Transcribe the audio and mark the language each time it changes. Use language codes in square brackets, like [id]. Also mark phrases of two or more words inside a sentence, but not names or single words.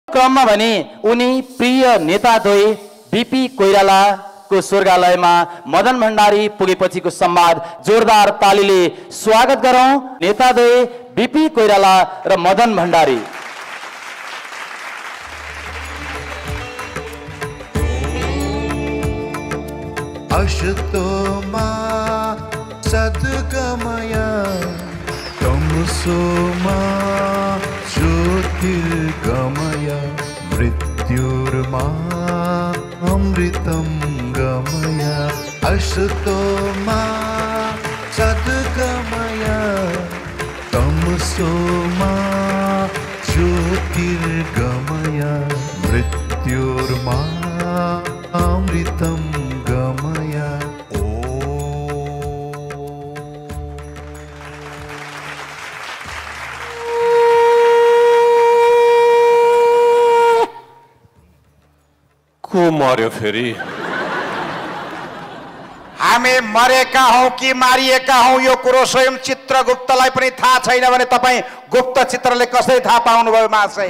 [ne] क्रममा भने उनी प्रिय नेताद्वय बीपी कोइरालाको स्वर्गालयमा मदन भण्डारी पुगेपछिको संवाद जोरदार तालीले स्वागत गरौं। नेताद्वय बीपी कोइराला र मदन भण्डारी। [sa] अशतो मा सद्गमय तमसो मा ज्योतिर्गमय मृत्युर्मा अमृतं गमय। अशतो मा सद्गमय तमसो मा ज्योतिर्गमय मृत्युर्मा अमृतं गमय। [ne] को मर्यो फेरि? हामी मरेका हौं कि मारिएका हौं यो कुरो स्वयं चित्रगुप्तलाई पनि थाहा छैन भने तपाईं गुप्त चित्रले कसरी थाहा पाउनुभयो महाशय?